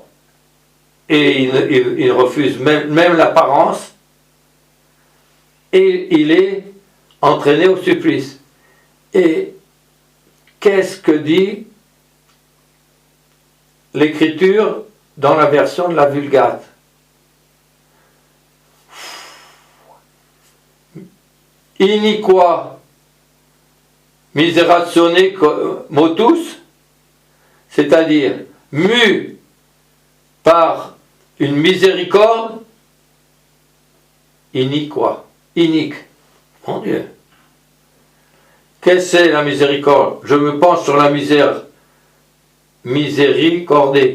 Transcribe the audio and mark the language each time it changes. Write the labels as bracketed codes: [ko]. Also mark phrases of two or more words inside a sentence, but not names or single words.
[fr] Et il refuse même l'apparence. Et il est entraîné au supplice. Et qu'est-ce que dit l'Écriture dans la version de la Vulgate? [la] Iniqua miseratione motus, [fr] c'est-à-dire mu par une miséricorde, iniqua, inique. Mon Dieu. Qu'est-ce que c'est la miséricorde? Je me penche sur la misère, miséricordée.